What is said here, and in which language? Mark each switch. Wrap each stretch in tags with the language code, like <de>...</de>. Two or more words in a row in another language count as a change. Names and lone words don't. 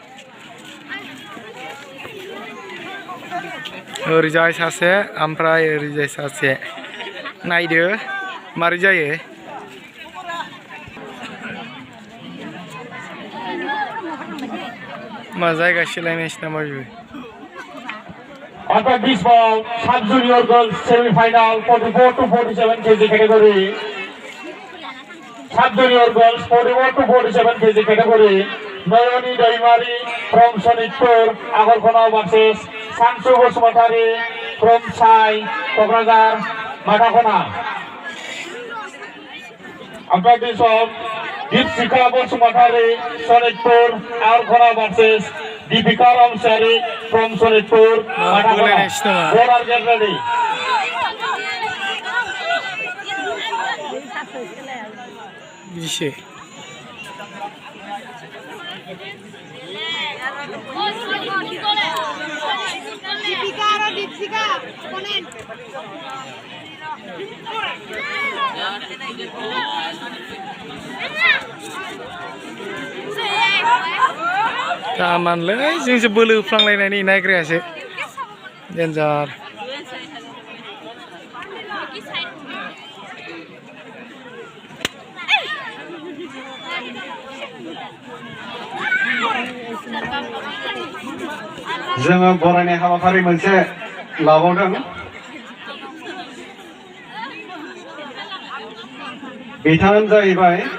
<brx>ओरैजाय सासे ओमफ्राय ओरैजाय सासे नायदो मारै जायो मा जायगा सोलायनायसै नामा बेबो</brx> <en>After this ball, sub-junior girls semi-final 44 to 47 kg category. Sub-junior girls 44 to 47 kg category. Noyoni Daimari from Sonitpur, Agarkona versus Sansu Bosmatari from Sai, Kokrazar, Matakona. After this ball, Sikhlafwrni Bosmatari, Sonitpur, Agarkona versus Deepika Ramsari from Sikhlafwrni, Bodoland. Both are get ready. Bisa. Deepika, opponent.</en> <brx>Tamanलै जोंसो बोलो फ्लांलायनायनि नायग्रायासो डेन्जार जोङो बरायनाय हाबाफारि मोनसे लाबावदों बिथाङानो जाहैबाय</brx>